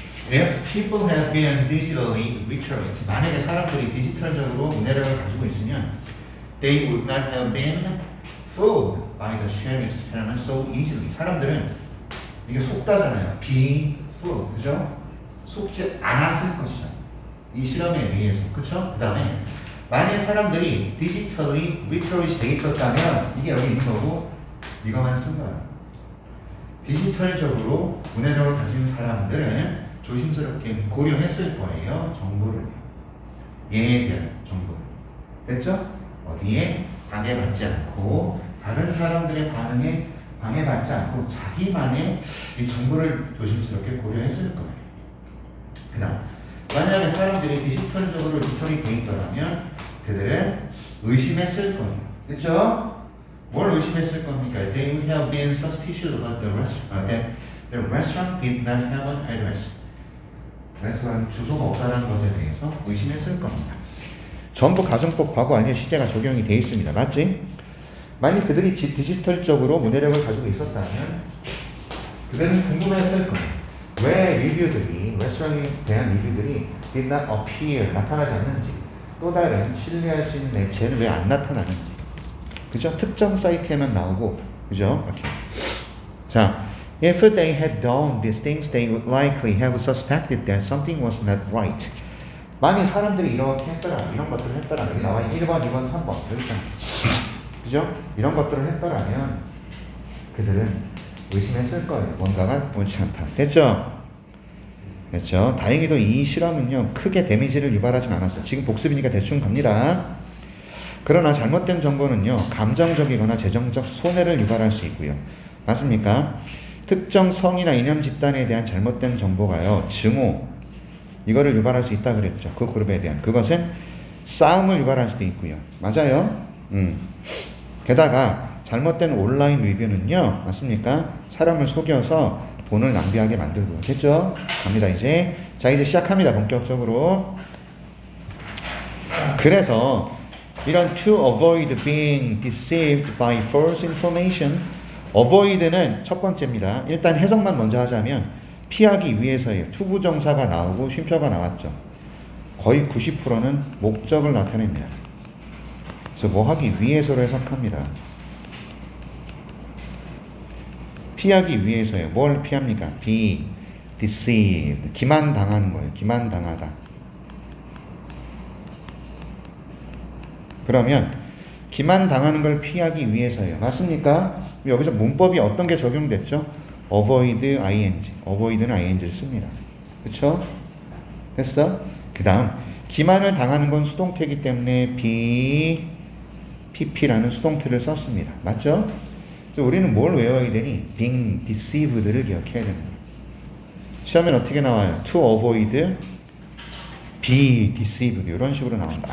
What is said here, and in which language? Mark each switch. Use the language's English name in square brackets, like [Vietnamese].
[English] If people have been digitally literate, [Korean] 만약에 사람들이 디지털적으로 문해력을 가지고 있으면 [English] they would not have been fooled by the sham experiment so easily. [Korean] 사람들은 이게 속다잖아요. [English] be fooled, [Korean] 그죠? 속지 않았을 것이다. 이 실험에 의해서, 그쵸? 그 다음에 만약에 사람들이 [English] digitally literate [Korean] 돼 있었다면 이게 여기 있는 거고 이거만 쓴 거야. 디지털적으로 문해력을 가진 사람들은 조심스럽게 고려했을 거예요. 정보를. 얘에 대한 정보를. 됐죠? 어디에 방해받지 않고 다른 사람들의 반응에 방해받지 않고 자기만의 이 정보를 조심스럽게 고려했을 거예요. 그 다음 만약에 사람들이 디지털적으로 리터리 돼 있더라면 그들은 의심했을 거예요. 됐죠? 뭘 의심했을 겁니까? [English] They would have been suspicious about the restaurant. That the restaurant did not have an address. [Korean] 레스토랑 주소가 없다는 것에 대해서 의심했을 겁니다. 전부 가정법 과거 완료 시제가 적용이 되어 있습니다. 맞지? 만약 그들이 디지털적으로 문해력을 가지고 있었다면 그들은 궁금했을 거예요. 왜 리뷰들이, 레스토랑에 대한 리뷰들이 [English] did not appear, [Korean] 나타나지 않는지, 또 다른 신뢰할 수 있는 매체는 왜 안 나타나는지. 그죠? 특정 사이트에만 나오고, 그죠? 이렇게. [English] 자, if they had done these things, they would likely have suspected that something was not right. [Korean] 만약 사람들이 이렇게 했더라면, 이런 것들을 했더라면, 여기 나와 1번, 2번, 3번, 여기 있잖아. 그죠? 이런 것들을 했더라면, 그들은 의심했을 거예요. 뭔가가 옳지 않다. 됐죠? 됐죠? 다행히도 이 실험은요, 크게 데미지를 유발하진 않았어요. 지금 복습이니까 대충 갑니다. 그러나 잘못된 정보는요, 감정적이거나 재정적 손해를 유발할 수 있고요. 맞습니까? 특정 성이나 이념 집단에 대한 잘못된 정보가요, 증오, 이거를 유발할 수 있다 그랬죠. 그 그룹에 대한. 그것은 싸움을 유발할 수도 있고요. 맞아요? 게다가 잘못된 온라인 리뷰는요, 맞습니까? 사람을 속여서 돈을 낭비하게 만들고요. 됐죠? 갑니다, 이제. 자, 이제 시작합니다, 본격적으로. 그래서 이런 [English] to avoid being deceived by false information, avoid는 [Korean] 첫 번째입니다. 일단 해석만 먼저 하자면 피하기 위해서예요. 투부정사가 나오고 쉼표가 나왔죠. 거의 90%는 목적을 나타냅니다. 그래서 뭐 하기 위해서로 해석합니다. 피하기 위해서요. 뭘 피합니까? [English] be deceived. [Korean] 기만당하는 거예요. 기만당하다. 그러면 기만당하는 걸 피하기 위해서요. 맞습니까? 여기서 문법이 어떤 게 적용됐죠? [English] avoid ing. [Korean] avoid는 ing를 씁니다. 그쵸? 됐어? 그 다음 기만을 당하는 건 수동태이기 때문에 be pp라는 수동태를 썼습니다. 맞죠? 우리는 뭘 외워야 되니? [English] being deceived를 [Korean] 기억해야 됩니다. 시험엔 어떻게 나와요? [English] to avoid be deceived [Korean] 이런 식으로 나온다.